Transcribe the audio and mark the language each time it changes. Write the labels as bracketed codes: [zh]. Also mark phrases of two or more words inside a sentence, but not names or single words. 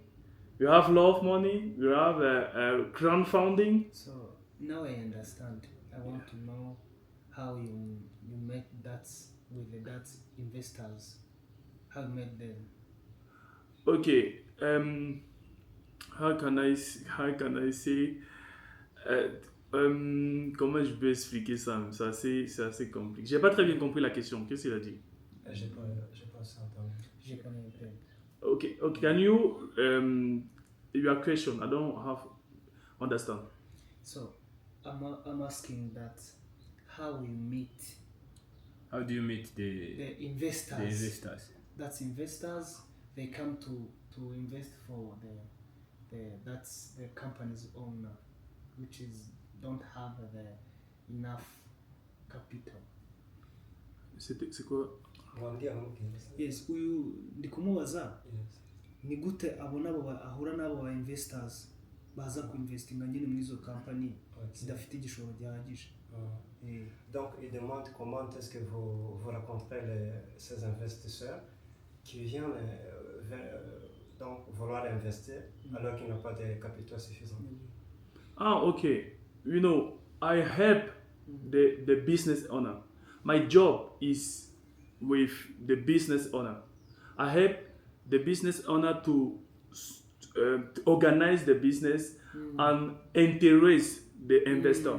[en] You have love money. You have crowdfunding. So now I understand. I want to know how you met that with the that investors. How you met them. Okay. How can I say [fr] comment je peux expliquer ça? C'est assez compliqué. J'ai pas très bien compris la question. Qu'est-ce qu'il a dit? J'ai pas assez entendu. J'ai pas compris. [en] Okay. Can you your question? I don't have understand. So I'm asking that how we meet How do you meet the the investors. investors? That's investors. They come to invest for that's the company's owner, which is don't have the enough capital. [fr] C'est quoi? [rw] Mwambia mubwire. Yes, uyu ndi kumubaza [en] Yes. [rw] ni gute abona ahura n'abo ba investors baza kuinvestinga nyine muri izo company zidafite igishoro gihagije. [fr] Donc, il demande comment est-ce que vous rencontrez ces investisseurs qui viennent donc vouloir investir alors qu'ils n'ont pas de capitaux suffisants. [en] Okay. You know, I help the business owner. My job is with the business owner. I help the business owner to organize the business and interest the investor.